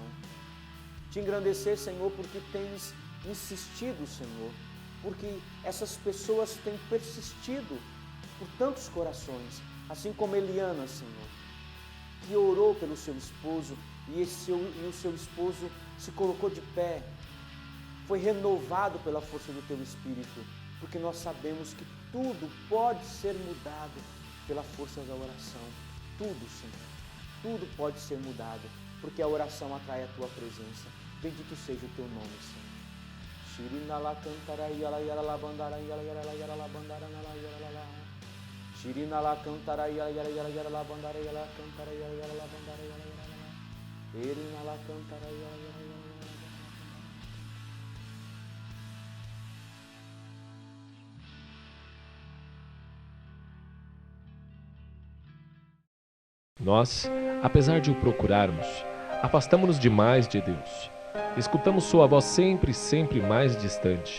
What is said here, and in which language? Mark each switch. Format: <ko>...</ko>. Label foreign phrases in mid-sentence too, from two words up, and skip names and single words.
<pt>Te engrandecer, Senhor, porque tens insistido, Senhor, porque essas pessoas têm persistido por tantos corações, assim como Eliana, Senhor, que orou pelo seu esposo e o seu esposo se colocou de pé, foi renovado pela força do Teu Espírito, porque nós sabemos que tudo pode ser mudado pela força da oração. Tudo, Senhor, tudo pode ser mudado, porque a oração atrai a Tua presença. Bendito seja o Teu nome, Senhor. Shirina la cantara yala yala la bandara yala yala yala la bandara la yala la. Shirina la cantara yala yala yala la bandara yala cantara yala yala la bandara yala yala la. Erina la cantara yala yala yala. Nós, apesar de o procurarmos, afastamo-nos demais de Deus. Escutamos sua voz sempre mais distante.</pt>